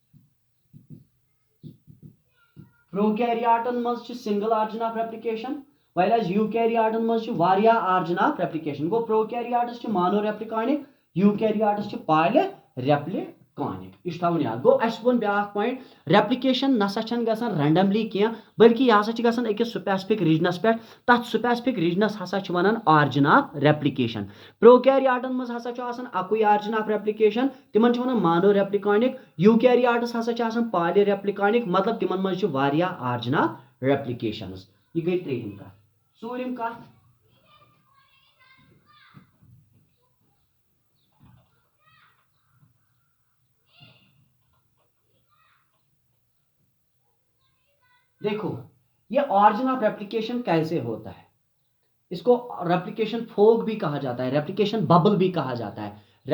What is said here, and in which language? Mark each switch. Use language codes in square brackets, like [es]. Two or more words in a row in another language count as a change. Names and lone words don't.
[ks] प्रोकैरियोटन मज छ [en] single origin of replication, while as [ks] यूकैरियोटन मज छ वारिया [en] origin of replication। [ks] गो प्रोकैरियोट्स छ मोनोरेप्लिकॉनिक, यूकैरियोट्स छ पॉलीरेप्लिकॉनिक, इस थावन याद। गो अस वन ब्याक पॉइंट, रेप्लिकेशन नसा छन गसन रैंडमली किया, बल्कि यह हसा छ गसन एक [en] specific regions [ks] पे, तथ [en] specific regions [ks] हसा छ वनान [en] origin of replication। [ks] प्रोकैरियोटन मज हसा छ आसन अकुई [en] origin of replication, [ks] तिमन छ वनान मोनोरेप्लिकॉनिक। यूकैरियोट्स हसा छ आसन पॉलीरेप्लिकॉनिक, मतलब तिमन मज छ वारिया [en] origin of replications। [ks] ये गई त्रेयम कथ। सूर्यम कथ, [hi] देखो ये [en] origin of replication [hi] कैसे होता है, इसको [en] replication fork [hi] भी कहा जाता है, [en] replication bubble [hi] भी कहा जाता है।